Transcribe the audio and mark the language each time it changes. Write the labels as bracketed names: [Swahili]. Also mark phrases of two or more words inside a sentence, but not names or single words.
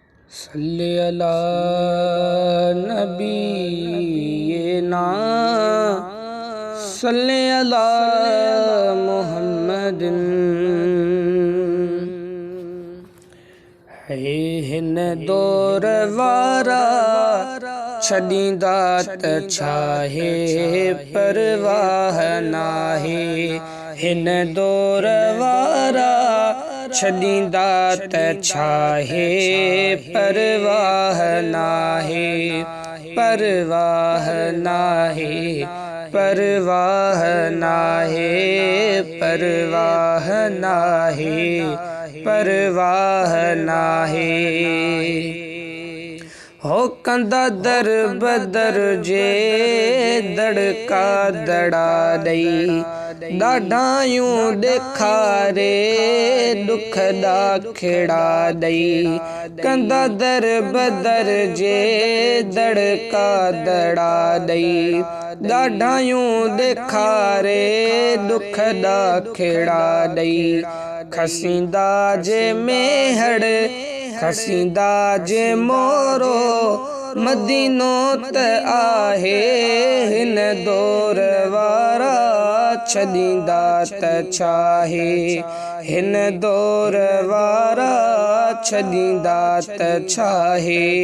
[Arabic] صلِّ على نبينا صلِّ على محمدٍ. [Sindhi] है हिन दौर वारा छॾींदा त छाहे परवाह नाहे। हिन दौर वारा छॾींदा त छाहे परवाह नाहे। परवाह नाहे परवाह नाहे परवाह नाहे परवाह नाहे। हो कंदा दर बदर जे दड़का दड़ा दई। ॾाढायूं ॾेखारे दुख दा खेड़ा दई। कंदा दर बदर जे दड़का दड़ा दई। ॾाढायूं ॾेखारे दुख दा खेड़ा दई। खसींदा जे मेहड़ खसींदा जे मोरो मदीनो त आहे। हिन दौर वारा छॾींदा त छाहे। हिन दौर वारा छॾींदा त छाहे।